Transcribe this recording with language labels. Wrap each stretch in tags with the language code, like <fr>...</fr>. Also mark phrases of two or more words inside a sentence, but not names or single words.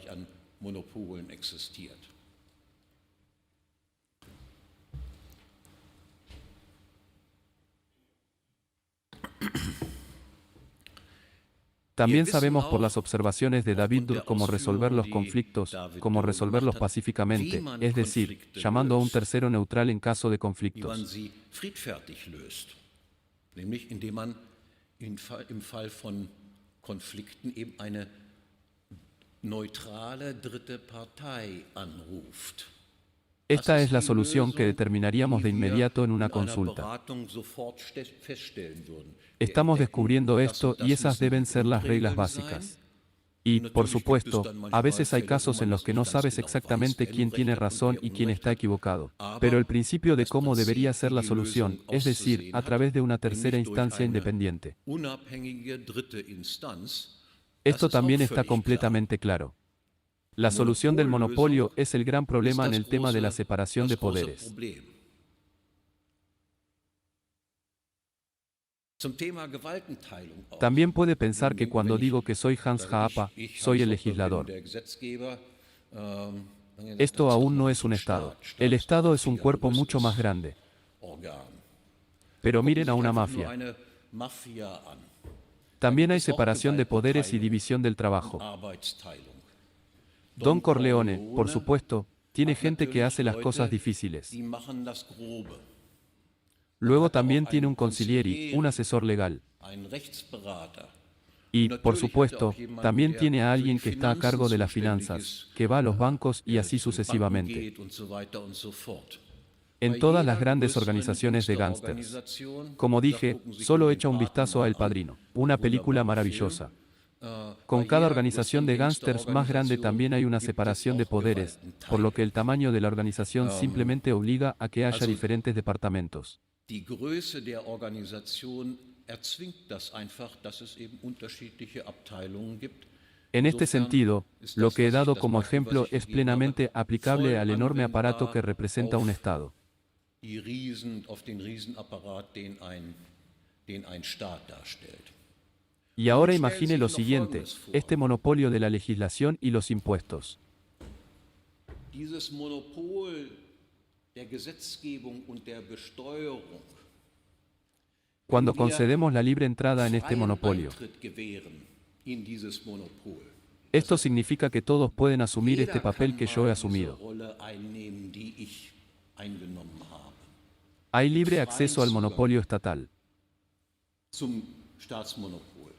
<es>También sabemos por las observaciones de David Durre cómo resolver los conflictos, cómo resolverlos pacíficamente, es decir, llamando a un tercero neutral en caso de</es> <de>wie man</de> <es>conflictos.</es> <de>sie friedfertig löst. Nämlich indem man im Fall von Konflikten eben eine neutrale dritte Partei anruft.</de> <es>Esta es la solución que determinaríamos de inmediato en una</es> <de>in einer</de> <es>consulta.</es> <de>Beratung sofort feststellen würden. Wir</de> <es>Estamos</es> <de>entdecken,</de> <es>descubriendo</es> <de>das</de> <es>esto</es> <de>und das</de> <es>y esas</es> <de>müssen</de> <es>deben</es> <de>die</de> <es>ser las</es> <de>Grundregeln</de> <es>reglas</es> <de>sein.</de> <es>básicas. Y, por supuesto, a veces hay casos en los que no sabes exactamente quién tiene razón y quién está equivocado. Pero el principio de cómo debería ser la solución, es decir, a través de una tercera instancia independiente.</es> <de>Unabhängige dritte Instanz,</de> <es>Esto</es> <de>das ist</de> <es>también</es> <de>auch</de> <es>está</es> <de>völlig klar.</de> <es>completamente claro. La solución del monopolio es el gran problema en el tema de la separación de poderes.</es> <de>Zum Thema Gewaltenteilung auch.</de> <es>También puede pensar que cuando digo que soy Hans Haapa, soy el legislador. Esto aún no es un Estado. El Estado es un cuerpo mucho más grande. Pero</es> <de>Gucken</de> <es>miren</es> <de>Sie</de> <es>a</es> <de>sich</de> <es>una</es> <de>einfach nur</de> <es>mafia.</es> <de>eine Mafia an.</de> <es>También hay</es> <de>Es auch</de> <es>separación de poderes y</es> <de>Gewaltenteilung</de> <es>división del</es> <de>und</de> <es>trabajo.</es> <de>Arbeitsteilung.</de> <es>Don Corleone, por supuesto, tiene</es> <de>hat</de> <es>gente que</es> <de>natürlich</de> <es>hace las cosas</es> <de>Leute,</de> <es>difíciles.</es> <de>die machen das Grobe.</de> <es>Luego</es> <de>Hatte auch</de> <es>también tiene un</es> <de>einen</de> <es>consiglieri, un</es> <de>Consigliere,</de> <es>asesor legal.</es> <de>einen Rechtsberater.</de> <es>Y,</es> <de>Und</de> <es>por</es> <de>natürlich hatte auch</de> <es>supuesto,</es> <de>jemanden,</de> <es>también</es> <de>der</de> <es>tiene a</es> <de>für die</de> <es>alguien que está a</es> <de>Finanzen</de> <es>cargo de las</es> <de>zuständig</de> <es>finanzas,</es> <de>ist,</de> <es>que va a los bancos y</es> <de>der</de> <es>así</es> <de>zu den Banken</de> <es>sucesivamente.</es> <de>geht und so weiter und so fort.</de> <es>En</es> <de>Bei</de> <es>todas las</es> <de>jeder</de> <es>grandes</es> <de>größeren</de> <es>organizaciones de gángsters.</es> <de>Musterorganisation,</de> <es>Como</es> <de>da</de> <es>dije,</es> <de>gucken Sie sich</de> <es>solo</es> <de>nur den</de> <es>echa un vistazo a El</es> <de>Paten mal an,</de> <es>Padrino, una película</es> <de>wunderbarer Film.</de> <es>maravillosa.</es> <de>Bei</de> <es>Con cada</es> <de>jeder</de> <es>organización</es> <de>größeren</de> <es>de gángsters más grande</es> <de>Gangsterorganisation</de> <es>también hay una</es> <de>gibt es</de> <es>separación de</es> <de>auch</de> <es>poderes, por lo que el tamaño de la organización simplemente obliga a que haya</es> <de>Also</de> <es>diferentes departamentos.</es> <de>die Größe der Organisation erzwingt das einfach, dass es eben unterschiedliche Abteilungen gibt.</de> <es>En este</es> <de>Insofern</de> <es>sentido,</es> <de>ist</de> <es>lo</es> <de>das,</de> <es>que he</es> <de>das</de> <es>dado</es> <de>Beispiel,</de> <es>como</es> <de>was</de> <es>ejemplo</es> <de>ich</de> <es>es</es> <de>gegeben habe,</de> <es>plenamente aplicable</es> <de>voll</de> <es>al enorme aparato que</es> <de>anwendbar</de> <es>representa un</es> <de>auf</de> <es>Estado.</es> <de>auf den Riesenapparat, den ein Staat darstellt.</de> <es>Y ahora</es> <de>Nun stellen</de> <es>imagine</es> <de>Sie</de> <es>lo</es> <de>sich noch</de> <es>siguiente,</es> <de>Folgendes vor.</de> <es>este monopolio de la legislación y los impuestos.</es> <de>Dieses Monopol der Gesetzgebung und der Besteuerung,</de> <es>Cuando</es> <de>wenn wir</de> <es>concedemos la libre entrada en este</es> <de>freien</de> <es>monopolio,</es> <de>Eintritt gewähren in dieses Monopol,</de> <es>esto significa que todos pueden asumir este</es> <de>jeder</de> <es>papel</es> <de>kann</de> <es>que yo he</es> <de>mal diese</de> <es>asumido.</es> <de>Rolle einnehmen, die ich eingenommen habe.</de> <es>Hay libre acceso al monopolio estatal.</es> <de>Zum Staatsmonopol.</de>